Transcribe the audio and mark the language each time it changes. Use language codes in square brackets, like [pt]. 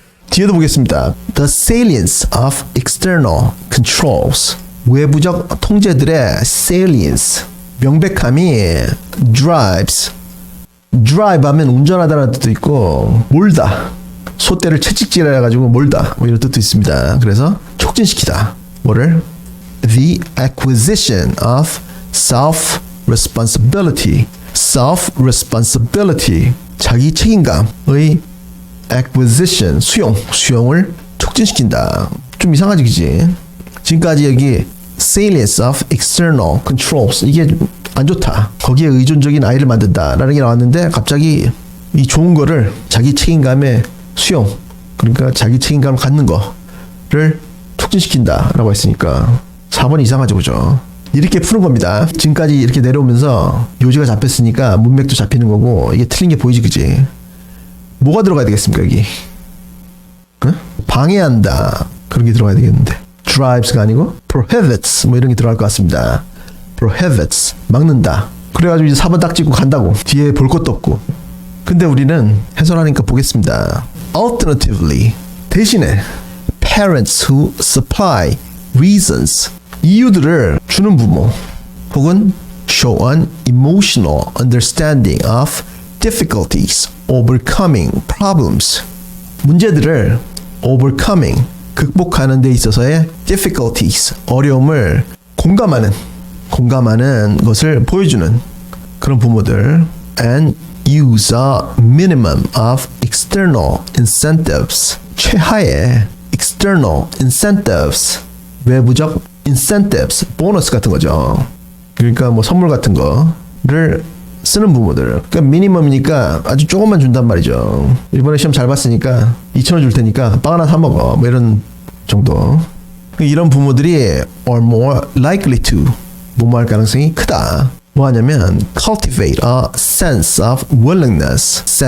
[ko] 뒤에도 보겠습니다. [en] The salience of external controls. [ko] 외부적 통제들의 salience. 명백함이 drives. drive 하면 운전하다는 뜻도 있고 몰다. 소떼를 채찍질해 가지고 몰다. 뭐 이런 뜻도 있습니다. 그래서 촉진시키다. 뭐를? [en] The acquisition of self-responsibility. self-responsibility. [ko] 자기 책임감의 acquisition. 수용을 촉진시킨다. 좀 이상하지 그지? 지금까지 여기 [en] salience of external controls. [ko] 이게 안 좋다. 거기에 의존적인 아이를 만든다 라는 게 나왔는데 갑자기 이 좋은 거를 자기 책임감의 수용, 그러니까 자기 책임감을 갖는 거를 촉진시킨다 라고 했으니까 4번 이상하죠 그죠? 이렇게 푸는 겁니다. 지금까지 이렇게 내려오면서 요지가 잡혔으니까 문맥도 잡히는 거고 이게 틀린 게 보이지 그지? 뭐가 들어가야 되겠습니까 여기? 응? 방해한다 그런 게 들어가야 되겠는데 drives가 아니고 prohibits 뭐 이런 게 들어갈 것 같습니다. prohibits 막는다. 그래가지고 이제 4번 딱 찍고 간다고. 뒤에 볼 것도 없고. 근데 우리는 해설하니까 보겠습니다. [en] Alternatively [ko] 대신에 [en] parents who supply reasons [ko] 이유들을 주는 부모 혹은 [en] show an emotional understanding of difficulties overcoming problems [ko] 문제들을 overcoming 극복하는 데 있어서의 difficulties 어려움을 공감하는 것을 보여주는 그런 부모들 [en] and use a minimum of external incentives [ko] 최하의 external incentives 외부적 incentives 보너스 같은 거죠. 그러니까 뭐 선물 같은 거를 쓰는 부모들. 그러니까 미니멈이니까 아주 조금만 준단 말이죠. 이번에 시험 잘 봤으니까 2,000원 줄 테니까 빵 하나 사 먹어 뭐 이런 정도. 이런 부모들이 [en] are more likely to [ko] 뭐할 가능성이 크다. 뭐 하냐면 [en] cultivate a sense of willingness.